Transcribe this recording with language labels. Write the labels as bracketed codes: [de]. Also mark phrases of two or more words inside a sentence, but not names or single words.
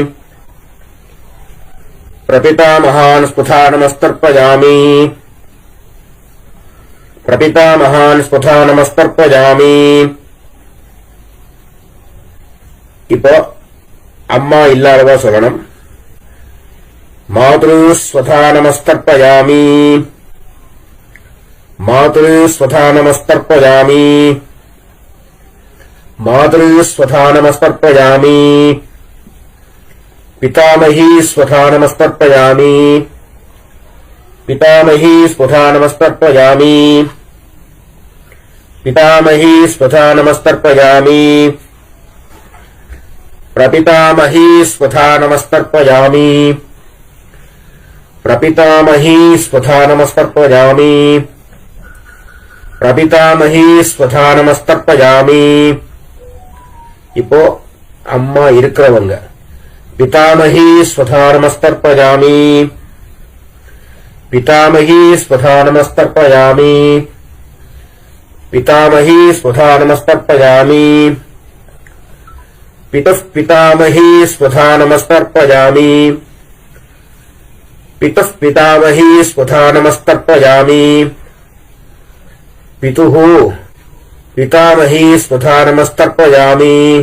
[sa] प्रपितामहान् स्वधा नमस्तर्पयामि प्रपितामहान् स्वधा नमस्तर्पयामि. [ta] இப்போ அம்மா இல்லாதவா சொல்லணும். [sa] मातृ स्वधा नमस्तर्पयामि मातृ स्वधा नमस्तर्पयामि मातृ स्वधा नमस्तर्पयामि पितामही स्वधा नमस्तर्पयामि पितामही स्वधा नमस्तर्पयामि पितामही स्वधा नमस्तर्पयामि प्रपितामही स्वधा नमस्तर्पयामि प्रपितामही स्वधा नमस्तर्पयामि प्रपितामही स्वधा नमस्तर्पयामि. [ta] இப்போ அம்மா இருக்கிறவங்க [sa] पितामही स्वधा नमस्तर्पयामि पितामही स्वधा नमस्तर्पयामि पितामही स्वधा नमस्तर्पयामि पितुः पितामही स्वधा नमस्तर्पयामि पितुः पितामही स्वधा नमस्तर्पयामि पितुः पितामही स्वधा नमस्तर्पयामि